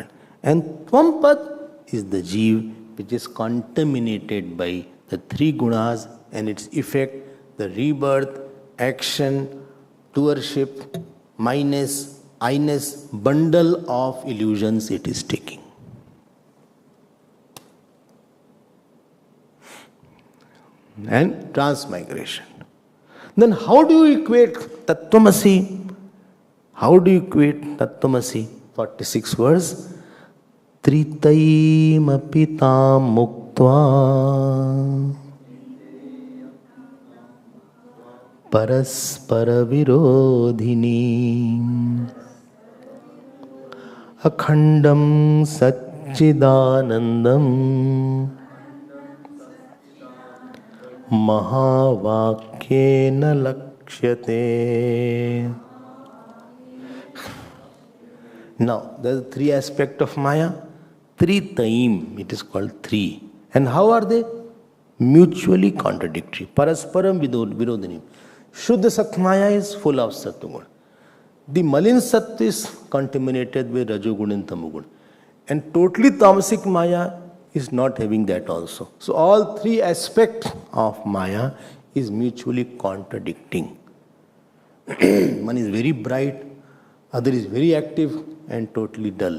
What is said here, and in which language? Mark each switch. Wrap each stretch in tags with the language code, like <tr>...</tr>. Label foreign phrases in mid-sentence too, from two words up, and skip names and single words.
<en>And Twampad is the Jeev, which is contaminated by the three gunas and its effect, the rebirth, action, doership, minus, I-ness, bundle of illusions it is taking. And transmigration. Then how do you equate Tattvamasi? How do you equate Tattvamasi? 46 verse.</en> <sa>Tritaim apitam muktva paraspara virodhini akhandam satchidanandam mahavakyena lakshyate.</sa> <en>Now, there are three aspects of Maya. Three taim, it is called three. And how are they? Mutually contradictory.</en> <sa>Parasparam virodhini. Shuddha Sat</sa> <en>Maya is full of Sattvagun. The</en> <sa>Malin Sat</sa> <en>is contaminated with Rajogun and Tamogun. And totally Tamasic Maya is not having that also. So all three aspects of Maya is mutually contradicting. One is very bright, other is very active and totally dull.</en>